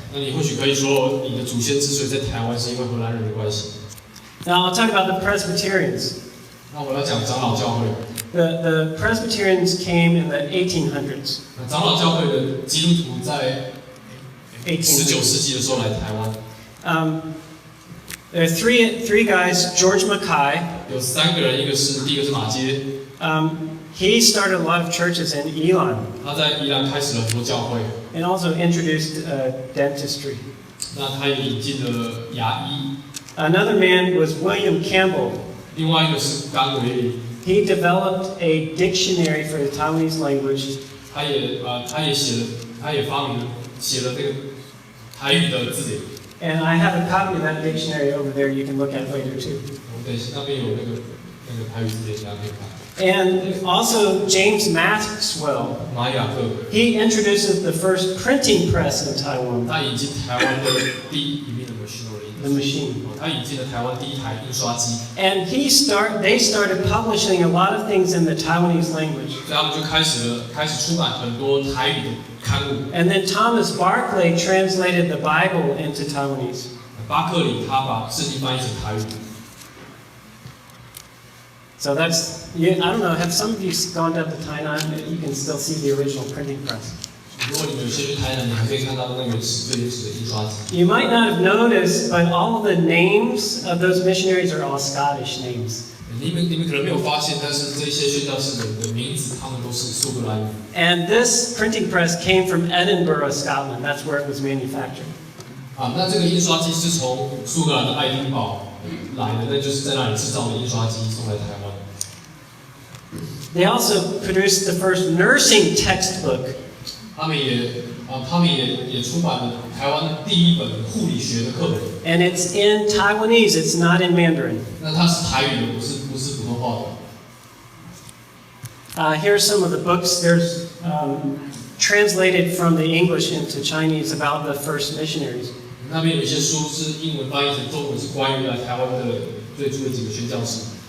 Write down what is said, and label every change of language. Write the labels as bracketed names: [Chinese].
[Chinese] 那你或许可以说，你的祖先之所以在台湾，是因为荷兰人的关系。 [English] Now I'll talk about the Presbyterians. [Chinese] 那我要讲长老教会。 [English] The Presbyterians came in the 1800s. [Chinese] 长老教会的基督徒在19世纪的时候来台湾。 [English] There are three guys. George Mackay. [Chinese] 有3个人，第一个是马街。 [English] He started a lot of churches in Ilan. [Chinese] 他在宜兰开始了很多教会。 [English] And also introduced dentistry. [Chinese] 那他也引进了牙医。 [English] Another man was William Campbell. [Chinese] 另外一个是甘维里。 [English] He developed a dictionary for the Taiwanese language. [Chinese] 他也发明了写了这个台语的字典。 [English] And I have a copy of that dictionary over there. You can look at later too. [Chinese] 我们等一下那边有那个台语字典，大家可以看。 [English] And also James Maxwell. [Chinese] 马雅各。 [English] He introduces the first printing press in Taiwan. [Chinese] 他引进台湾的第一笔的 machinery。 [English] The machine. [Chinese] 他引进了台湾第一台印刷机。 [English] And they started publishing a lot of things in the Taiwanese language. [Chinese] 所以他们就开始出版很多台语的刊物。 [English] And then Thomas Barclay translated the Bible into Taiwanese. [Chinese] 巴克里他把圣经翻译成台语。 [English] So that's, I don't know, have some of you gone down to Tainan? You can still see the original printing press. [Chinese] 如果你们有些去台南，你还可以看到那个最原始的印刷机。 [English] You might not have noticed, but all of the names of those missionaries are all Scottish names. [Chinese] 你们可能没有发现，但是这些宣教士的名字，他们都是苏格兰语。 [English] And this printing press came from Edinburgh, Scotland. That's where it was manufactured. [Chinese] 那这个印刷机是从苏格兰的爱丁堡来的，那就是在那里制造的印刷机送来台湾。 [English] They also produced the first nursing textbook. [Chinese] 他们也出版了台湾第一本护理学的课本。 [English] And it's in Taiwanese, it's not in Mandarin. [Chinese] 那它是台语的，不是普通话的。 [English] Here's some of the books. There's translated from the English into Chinese about the first missionaries. [Chinese] 那边有一些书是英文翻译成中文，是关于来台湾的最初的几个宣教士。